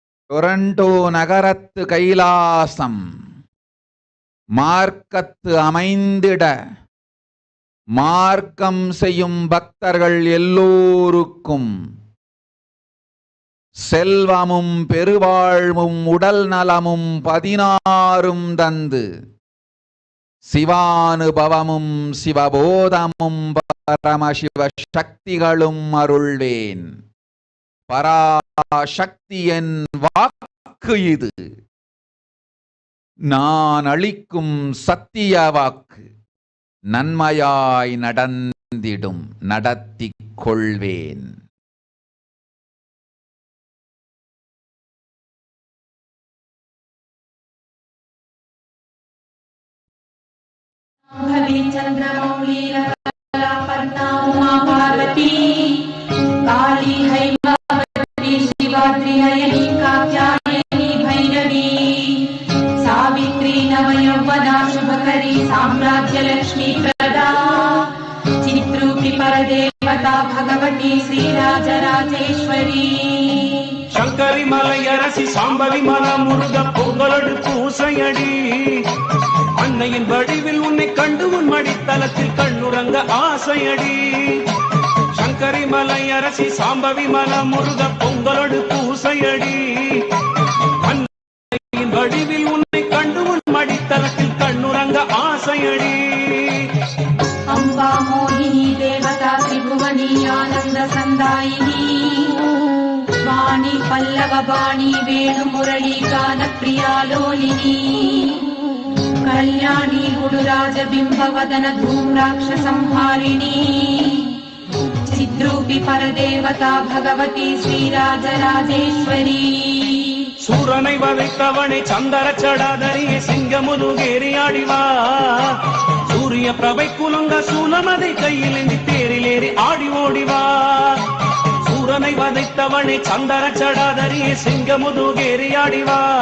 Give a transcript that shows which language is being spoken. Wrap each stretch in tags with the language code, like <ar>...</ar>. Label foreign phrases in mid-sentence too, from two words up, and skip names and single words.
<ta>டொரண்டோ நகரத்து கைலாசம் மார்க்கத்து அமைந்திட மார்க்கம் செய்யும் பக்தர்கள் எல்லோருக்கும் செல்வமும் பெருவாழ்வும் உடல் நலமும் 16 தந்து சிவானுபவமும் சிவபோதமும் பரமசிவ சக்திகளும் அருள்வேன். பராசக்தி என் வாக்கு இது. நான் அளிக்கும் சத்திய வாக்கு நன்மையாய் நடந்திடும், நடத்திக் கொள்வேன்.</ta> <sa>पार्वती काली हैमावती शिवाद्रि नयनी कात्यायनी भैरवी सावित्री नवयौवना शुभकरी साम्राज्य लक्ष्मी प्रदा चित्रूपी परदेवता भगवती श्रीराजराजेश्वरी</sa> <ta>சங்கரி மலையரசி சாம்பவி மல முருக பொங்கலோடு பூசையடி. அன்னையின் வடிவில் உன்னை கண்டு உன் மடித்தலத்தில் கண்ணுறங்க ஆசையடி. சங்கரி மலையரசி சாம்பவி மல முருக பொங்கலோடு பூசையடி. அன்னையின் வடிவில் உன்னை கண்டு உன் மடித்தலத்தில் கண்ணுறங்க ஆசையடி.</ta> <sa>अम्बा मोहिनी देवता त्रिभुवनी आनंद संदायिनी वाणी पल्लव वाणी वेणु मुरली गान प्रियालोलिनी कल्याणी गुरुराज बिंब वदन धूम्राक्ष संहारिणी चिद्रूपी परदेवता भगवती श्रीराजराजेश्वरी</sa> <ta>சூரனை வதைத்தவனை சந்தர சடாதரியை சிங்கமுதுகேறி ஆடிவா. சூரிய பிரபை குலுங்க சூலமதை கையில் ஏந்தி தேரிலேறி ஆடி ஓடிவா. சூரனை வதைத்தவனை சந்தர சடாதரியை சிங்கமுதுகேறி ஆடிவா.</ta>